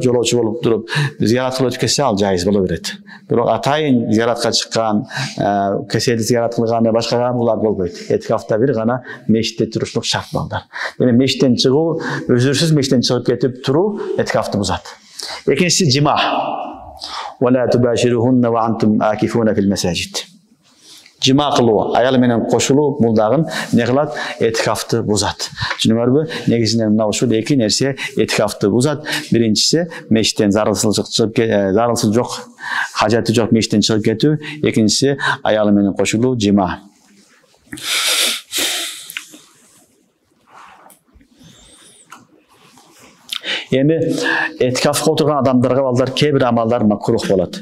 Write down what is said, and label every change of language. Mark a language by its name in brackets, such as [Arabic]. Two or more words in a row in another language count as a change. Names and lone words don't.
[Kyrgyz] Жолоочу болуп туруп зиярат кылып өтүп кетсе, ал жайыз боло берет. Бирок атайын зияратка чыккан, кеселди зиярат кылган, башка булар болбойт. Этикафта бир гана мешитте турушлук шарт балдар. Эми мешиттен чыгуу, өзүрсүз мешиттен чыгып кетип туруу этикафты бузат. Экинчиси жима. [Arabic] ولا تباشروهن وأنتم عاكفون في المساجد. [Kyrgyz] Жима кылуу, аял менен кошулуу, бул дагы эмне кылат? Этикафты бузат. Түшүнүңөрбү? Негизинен мына ушул 2 нерсе этикафты бузат. Биринчиси мешиттен зарылсыз жок, хажаты жок мешиттен чыгып кетүү. Экинчиси аял менен кошулуу, жима. Эми этикафка отурган адамдарга балдар кээ бир амалдар макрух болот.